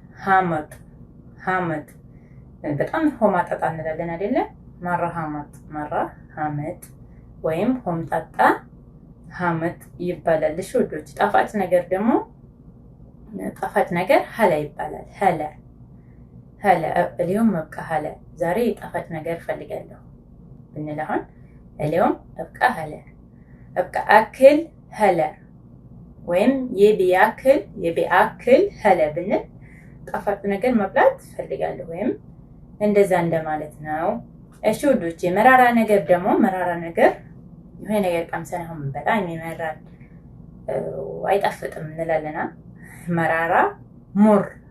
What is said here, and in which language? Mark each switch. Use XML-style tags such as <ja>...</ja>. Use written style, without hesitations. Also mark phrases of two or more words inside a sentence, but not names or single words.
<am>ሀመጥ። በጣም ሆማጣጣ እንላለን አይደለ? መራ ሀመጥ ወይም ሆምጣጣ ሀመጥ ይባላል። እሺ ውዶች፣ ጣፋጭ ነገር ሀላ ይባላል።</am> <ar>حلا اليوم ابقى هلا</ar> <am>ዛሬ ጣፋጭ ነገር ፈልጋለሁ ብንል አሁን</am> <ar>اليوم ابقى هلا ابقى اكل هلا</ar> <am>ወይም የቢያክል ሀለ ብንል ጣፋጭ ነገር መብላት ፈልጋለሁ ወይም እንደዛ እንደማለት ነው። እሺ ውዶቼ መራራ ነገር ደግሞ መራራ ነገር የሆነ ነገር ቀምሰን አሁን በጣም ይመራል አይጣፍጥም እንላለና መራራ ሞር</am>